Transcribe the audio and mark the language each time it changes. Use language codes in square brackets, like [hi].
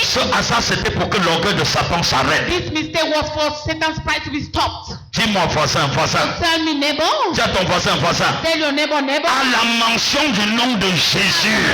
[fr] ce hasard c'était pour que l'orgueil de Satan s'arrête. [en] this mistake was for Satan's pride to be stopped. [fr] Dis-moi voisin, voisin. [en] Tell me, neighbor. [fr] Dis à ton voisin, voisin. [en] Tell your neighbor, neighbor. [fr] À la mention du nom de Jésus.